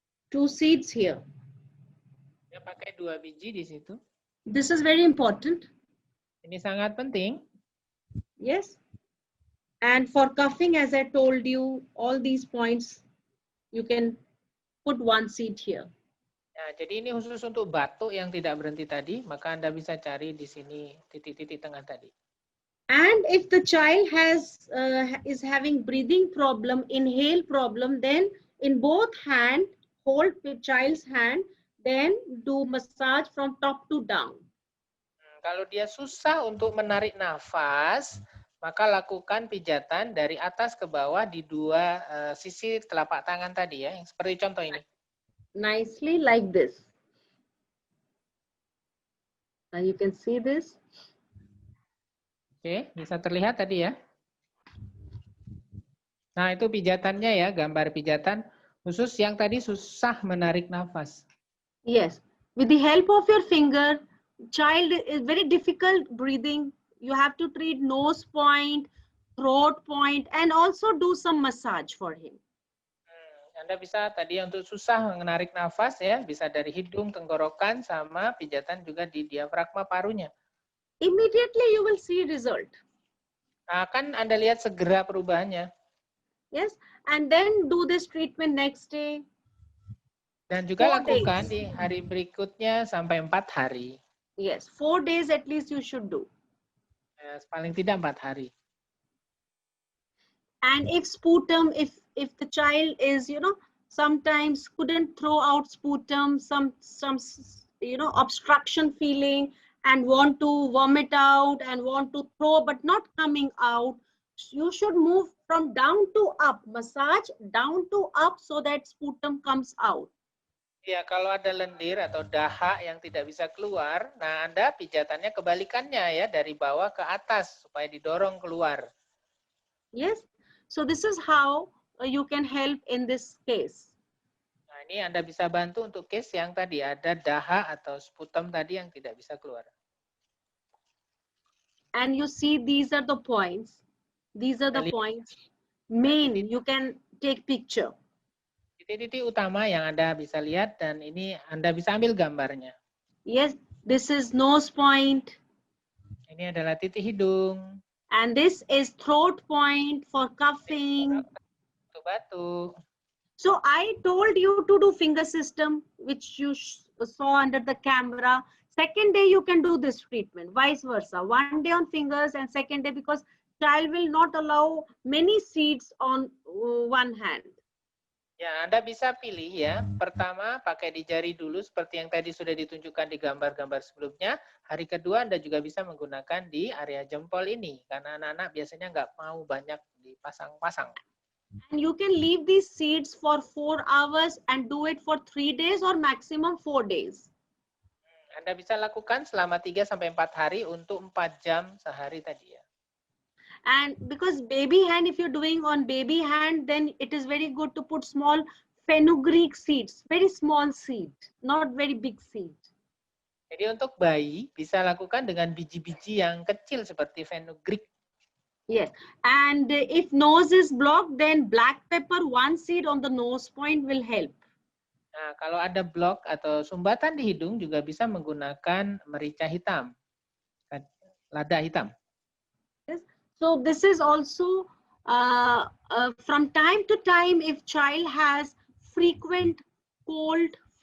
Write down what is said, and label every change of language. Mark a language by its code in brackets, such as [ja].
[en] 2 seeds here. [id] Ya, pakai 2 biji di situ. [en] This is very important. [id] Ini sangat penting. [en] Yes. And for cuffing, as I told you, all these points, you can put one seed here. [id] Nah, jadi ini khusus untuk batuk yang tidak berhenti tadi, maka Anda bisa cari di sini titik-titik tengah tadi. [en] And if the child is having breathing problem, inhale problem, then in both hand, hold the child's hand, then do massage from top to down. [id] Kalau dia susah untuk menarik nafas, maka lakukan pijatan dari atas ke bawah di dua sisi telapak tangan tadi ya, yang seperti contoh ini. [en] Nicely like this. Now you can see this. [id] Oke, bisa terlihat tadi ya. Nah, itu pijatannya ya, gambar pijatan khusus yang tadi susah menarik nafas. [en] Yes, with the help of your finger, child is very difficult breathing. You have to treat nose point, throat point, and also do some massage for him. [id] Anda bisa tadi untuk susah menarik nafas ya, bisa dari hidung, tenggorokan, sama pijatan juga di diafragma parunya. [en] Immediately you will see result. [id] Akan Anda lihat segera perubahannya. [en] Yes, and then do this treatment next day. [id] Dan juga [en] 4 [id] lakukan [en] days. [id] di hari berikutnya sampai 4 hari. [en] Yes, 4 days at least you should do. [id] Paling tidak 4 hari. [en] And if sputum, if the child is, sometimes couldn't throw out sputum, some obstruction feeling and want to vomit out and want to throw but not coming out, you should move from down to up, massage down to up so that sputum comes out. [id] Ya, kalau ada lendir atau dahak yang tidak bisa keluar, nah Anda pijatannya kebalikannya ya, dari bawah ke atas supaya didorong keluar. [en] Yes, so this is how you can help in this case. [id] Nah, ini Anda bisa bantu untuk case yang tadi ada dahak atau sputum tadi yang tidak bisa keluar. [en] And you see, these are the points. These are the points. Main, you can take picture. [id] Titik-titik utama yang Anda bisa lihat dan ini Anda bisa ambil gambarnya. [en] Yes, this is nose point. [id] Ini adalah titik hidung. [en] And this is throat point for coughing. [id] Batuk. [en] So I told you to do finger system, which you saw under the camera. Second day you can do this treatment, vice versa. 1 day on fingers and second day, because child will not allow many seeds on one hand. [id] Ya, Anda bisa pilih ya. Pertama pakai di jari dulu seperti yang tadi sudah ditunjukkan di gambar-gambar sebelumnya. Hari kedua Anda juga bisa menggunakan di area jempol ini. Karena anak-anak biasanya nggak mau banyak dipasang-pasang. [en] And you can leave these seeds for 4 hours and do it for 3 days or maximum 4 days. [id] Anda bisa lakukan selama 3-4 hari untuk 4 jam sehari tadi ya. [en] And because baby hand, if you're doing on baby hand, then it is very good to put small fenugreek seeds, very small seed, not very big seed. [id] Jadi untuk bayi bisa lakukan dengan biji-biji yang kecil seperti fenugreek. [en] Yes, and if nose is blocked, then black pepper, 1 seed on the nose point will help. [id] Nah, kalau ada blok atau sumbatan di hidung juga bisa menggunakan merica hitam, lada hitam. [en] Yes. So this is also from time to time, if child has frequent cold.